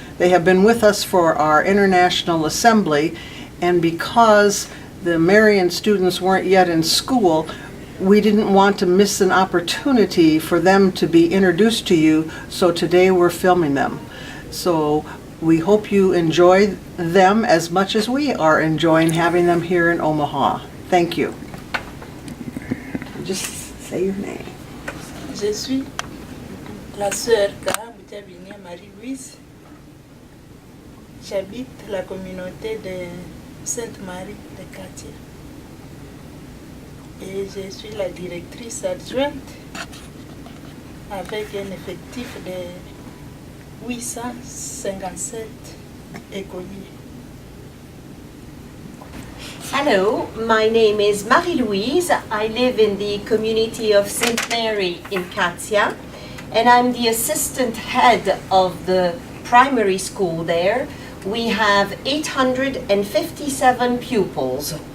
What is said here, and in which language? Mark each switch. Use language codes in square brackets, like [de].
[en] They have been with us for our International Assembly, and because the Marian students weren't yet in school, we didn't want to miss an opportunity for them to be introduced to you, so today we're filming them. So we hope you enjoy them as much as we are enjoying having them here in Omaha. Thank you. Just say your name. [fr] Je suis la sœur Karamutabine Marie-Louise. J'habite la communauté de Sainte-Marie de Katia. Et je suis la directrice adjointe avec un effectif de 857 écoliers. [en] Hello, my name is Marie-Louise. I live in the community of St. Mary in Katia, and I'm the assistant head of the primary school there. We have 857 pupils.